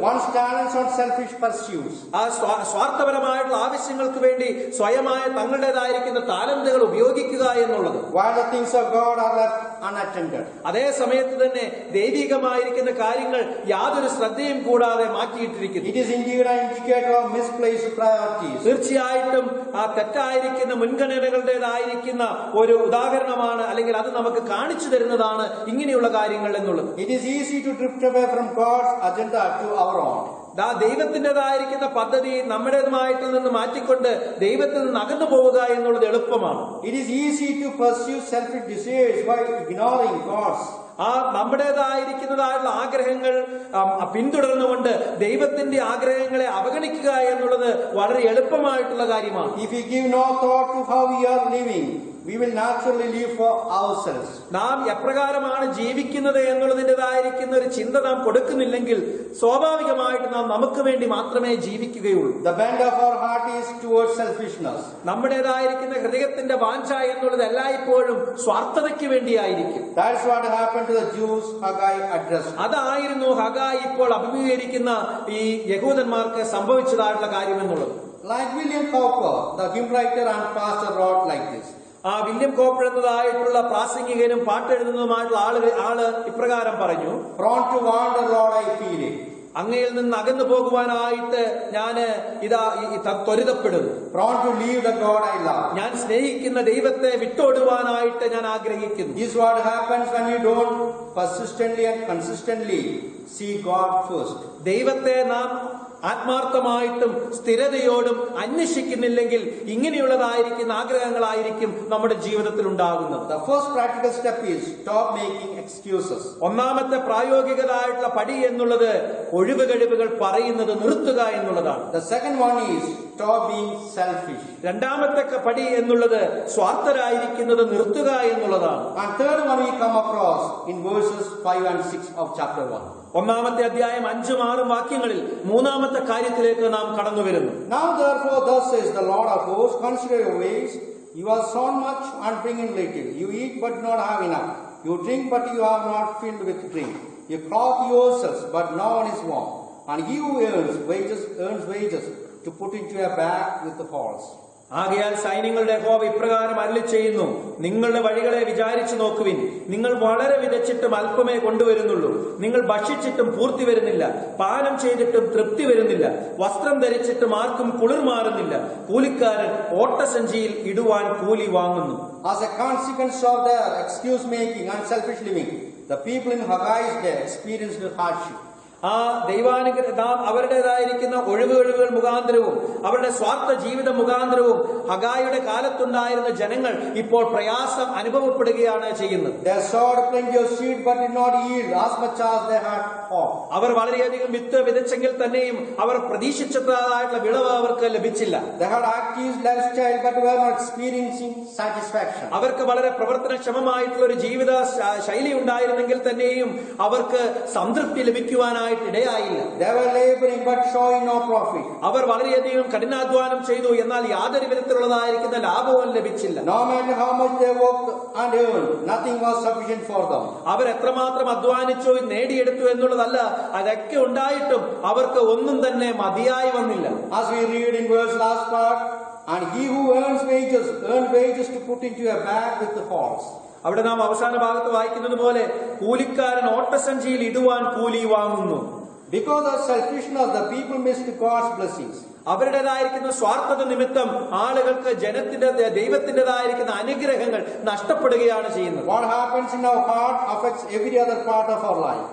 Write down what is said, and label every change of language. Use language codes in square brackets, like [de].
[en] One's talents on selfish pursuits. [ml] ആ സ്വാർത്ഥപരമായിട്ടുള്ള ആവശ്യങ്ങൾക്ക് വേണ്ടി സ്വയമായ തങ്ങളുടേതായിരിക്കുന്ന താലന്തുകൾ ഉപയോഗിക്കുക എന്നുള്ളത്. [en] While the things of God are left unattended. [ml] അതേ സമയത്ത് തന്നെ ദൈവികമായിരിക്കുന്ന കാര്യങ്ങൾ യാതൊരു ശ്രദ്ധയും കൂടാതെ മാറ്റിയിട്ടിരിക്കുന്നു. [en] It is indeed an indicator of misplaced priorities. [ml] തീർച്ചയായിട്ടും ആ തെറ്റായിരിക്കുന്ന മുൻഗണനകളുടേതായിരിക്കുന്ന ഒരു ഉദാഹരണമാണ്, അല്ലെങ്കിൽ അത് നമുക്ക് കാണിച്ചു തരുന്നതാണ് ഇങ്ങനെയുള്ള കാര്യങ്ങൾ എന്നുള്ളത്. [en] It is easy to drift away from God's agenda to our own. [ml] ദൈവത്തിൻ്റെതായിരിക്കുന്ന പദ്ധതി നമ്മുടേതുമായിട്ട് നിന്ന് മാറ്റിക്കൊണ്ട് ദൈവത്തിൽ നിന്ന് അകന്നു പോവുക എന്നുള്ളത് എളുപ്പമാണ്. [en] It is easy to pursue selfish desires while ignoring God's. [ml] ആ നമ്മുടേതായിരിക്കുന്നതായുള്ള ആഗ്രഹങ്ങൾ പിന്തുടർന്നുകൊണ്ട് ദൈവത്തിന്റെ ആഗ്രഹങ്ങളെ അവഗണിക്കുക എന്നുള്ളത് വളരെ എളുപ്പമായിട്ടുള്ള കാര്യമാണ്. [en] If we give no thought to how we are living, we will naturally live for ourselves. [ml] നാം എപ്രകാരമാണ് ജീവിക്കുന്നത് എന്നുള്ളതിൻ്റെതായിരിക്കുന്ന ഒരു ചിന്ത നാം കൊടുക്കുന്നില്ലെങ്കിൽ സ്വാഭാവികമായിട്ട് നാം നമുക്ക് വേണ്ടി മാത്രമേ ജീവിക്കുകയുള്ളൂ. [en] The bend of our heart is towards selfishness. [ml] നമ്മുടേതായിരിക്കുന്ന ഹൃദയത്തിന്റെ വാഞ്ച എന്നുള്ളത് എല്ലായ്പ്പോഴും സ്വാർത്ഥതയ്ക്ക് വേണ്ടിയായിരിക്കും. [en] That's what happened to the Jews Haggai addressed. [ml] അതായിരുന്നു ഹഗായി ഇപ്പോൾ അഭിമുഖീകരിക്കുന്ന ഈ യഹൂദന്മാർക്ക് സംഭവിച്ചതായിട്ടുള്ള കാര്യം എന്നുള്ളത്. [en] Like William Cowper, the hymn writer and pastor, wrote like this. [ml] ആ വില്യം കോപ്പർ എന്നതായിട്ടുള്ള പ്രാസംഗികനും പാട്ടെഴുതുന്നതുമായിട്ടുള്ള ആള് ഇപ്രകാരം പറഞ്ഞു: [en] Prone to wander, Lord, I feel it. [ml] അങ്ങയിൽ നിന്ന് അകന്നു പോകുവാനായിട്ട് ഞാൻ ത്വരിതപ്പെടുന്നു. [en] Prone to leave the God I love. [ml] ഞാൻ സ്നേഹിക്കുന്ന ദൈവത്തെ വിട്ടോടുവാനായിട്ട് ഞാൻ ആഗ്രഹിക്കുന്നു. [en] This is what happens when we don't persistently and consistently see God first. [ml] ദൈവത്തെ നാം ആത്മാർത്ഥമായിട്ടും സ്ഥിരതയോടും അന്വേഷിക്കുന്നില്ലെങ്കിൽ ഇങ്ങനെയുള്ളതായിരിക്കുന്ന ആഗ്രഹങ്ങളായിരിക്കും നമ്മുടെ ജീവിതത്തിൽ ഉണ്ടാകുന്നത്. [en] The first practical step is stop making excuses. [ml] ഒന്നാമത്തെ പ്രായോഗികതായിട്ടുള്ള പടി എന്നുള്ളത് ഒഴിവുകഴിവുകൾ പറയുന്നത് നിർത്തുക എന്നുള്ളതാണ്. [en] The second one is stop being selfish. [ml] രണ്ടാമത്തെ പടി എന്നുള്ളത് സ്വാർത്ഥരായിരിക്കുന്നത് നിർത്തുക എന്നുള്ളതാണ്. [en] And third one we come across in verses 5 and 6 of chapter 1. [ml] ഒന്നാമത്തെ അധ്യായം 5-6 വാക്യങ്ങളിൽ മൂന്നാമത്തെ കാര്യത്തിലേക്ക് നാം കടന്നു വരുന്നു. [en] Now therefore thus says the Lord of hosts, consider your ways. You have sown much and bring in little. You eat but not have enough. You drink but you are not filled with drink. You clothe yourselves but no one is warm. And he who earns wages to put into a bag with the holes. [ml] ആകയാൽ സൈന്യങ്ങളുടെ യഹോവ ഇപ്രകാരം അരുളി ചെയ്യുന്നു: നിങ്ങളുടെ വഴികളെ വിചാരിച്ചു നോക്കുവിൻ. നിങ്ങൾ വളരെ വിതച്ചിട്ടും അല്പമേ കൊണ്ടുവരുന്നുള്ളൂ. നിങ്ങൾ ഭക്ഷിച്ചിട്ടും പൂർത്തി വരുന്നില്ല. പാനം ചെയ്തിട്ടും തൃപ്തി വരുന്നില്ല. വസ്ത്രം ധരിച്ചിട്ടും ആർക്കും കുളിർ മാറുന്നില്ല. കൂലിക്കാരൻ ഓട്ടസഞ്ചിയിൽ ഇടുവാൻ കൂലി വാങ്ങുന്നു. [en] As a consequence of their excuse making and selfish living, the people in Haggai's day experienced hardship. [ml] ആ നാം അവരുടേതായിരിക്കുന്ന ഒഴിവുകൾ മുഖാന്തരവും അവരുടെ സ്വാർത്ഥ ജീവിത മുഖാന്തരവും ഹഗായിയുടെ കാലത്തുണ്ടായിരുന്ന ജനങ്ങൾ ഇപ്പോൾ പ്രയാസം അനുഭവപ്പെടുകയാണ് ചെയ്യുന്നത്. [en] They sowed plenty of seed but did not yield as much as they had hoped. [ml] അവർ വളരെയധികം വിത്ത് വിതച്ചെങ്കിൽ തന്നെയും അവർ പ്രതീക്ഷിച്ചതായിട്ടുള്ള വിളവ് അവർക്ക് ലഭിച്ചില്ല. [en] They had active lifestyle but were not experiencing satisfaction. [ml] അവർക്ക് വളരെ പ്രവർത്തനക്ഷമമായിട്ടുള്ള ഒരു ജീവിത ശൈലി ഉണ്ടായിരുന്നെങ്കിൽ തന്നെയും അവർക്ക് സംതൃപ്തി ലഭിക്കുവാനായിട്ട് ഇടയായില്ല. [en] They were laboring but showing no profit. [ml] അവർ വളരെയധികം കഠിനാധ്വാനം ചെയ്തു, എന്നാൽ യാതൊരു വിധത്തിലുള്ളതായിരിക്കുന്ന ലാഭവും ലഭിച്ചില്ല. [en] No matter how much they worked and earned, nothing was sufficient for them. [ml] അവർ എത്രമാത്രം അധ്വാനിച്ചു നേടിയെടുത്തു എന്നുള്ളതല്ല, അതൊക്കെ ഉണ്ടായിട്ടും അവർക്ക് ഒന്നും തന്നെ മതിയായി വന്നില്ല. [en] As we read in verse last part, and he who earned wages to put into a bag with the holes. [ml] അവിടെ നാം അവസാന ഭാഗത്ത് വായിക്കുന്നത് പോലെ കൂലിക്കാരൻ ഓട്ടസഞ്ചിയിൽ ഇടുവാൻ കൂലി വാങ്ങുന്നു. [en] Because of selfishness, the people missed God's blessings. [ml] അവരുടേതായിരിക്കുന്ന സ്വാർത്ഥത നിമിത്തം ആളുകൾക്ക് ദൈവത്തിൻ്റെതായിരിക്കുന്ന അനുഗ്രഹങ്ങൾ നഷ്ടപ്പെടുകയാണ് ചെയ്യുന്നത്. [en] What happens in our heart affects every other part of our life.